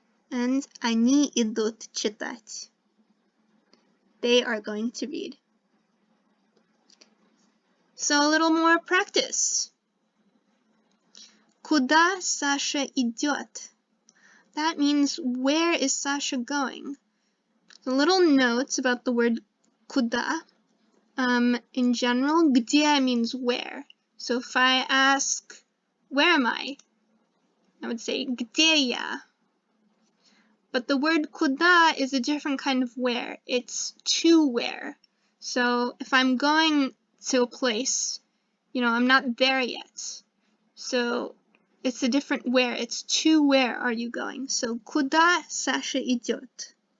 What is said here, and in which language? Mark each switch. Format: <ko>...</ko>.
<ru>And они идут читать.</ru> <en>They are going to read. So a little more practice.</en> <ru>Куда Саша идет?</ru> <en>That means where is Sasha going? A little notes about the word куда. In general, где means where. So if I ask, where am I would say</en> <ru>где я.</ru> <en>But the word куда is a different kind of where. It's to where. So if I'm going to a place, I'm not there yet. So it's a different where. It's to where are you going.</en> <ru>So куда Саша идет?</ru>